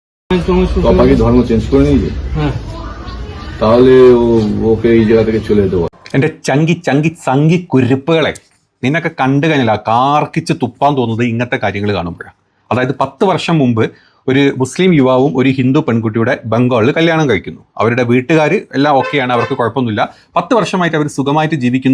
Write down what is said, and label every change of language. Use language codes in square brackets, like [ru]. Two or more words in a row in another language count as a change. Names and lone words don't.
[bn] পাপা কি ধর্ম চেঞ্জ করে নিয়েছে? তাহলে ওকে এই জায়গা থেকে চলে যেতে পারে। [ml] എൻ്റെ ചങ്കി ചങ്കി ചങ്കി കുരുപ്പുകളെ നിന്നൊക്കെ കണ്ടു കഴിഞ്ഞാൽ കാർക്കിച്ച് തുപ്പാൻ തോന്നുന്നത് ഇങ്ങനത്തെ കാര്യങ്ങൾ കാണുമ്പോഴാണ്. അതായത് 10 വർഷം മുമ്പ് ഒരു മുസ്ലിം യുവാവും ഒരു ഹിന്ദു പെൺകുട്ടിയുടെ ബംഗാളിൽ കല്യാണം കഴിക്കുന്നു. അവരുടെ വീട്ടുകാർ എല്ലാം ഓക്കെയാണ്, അവർക്ക് കുഴപ്പമൊന്നുമില്ല. 10 വർഷമായിട്ട് അവർ സുഖമായിട്ട് ജീവിക്കുന്നു.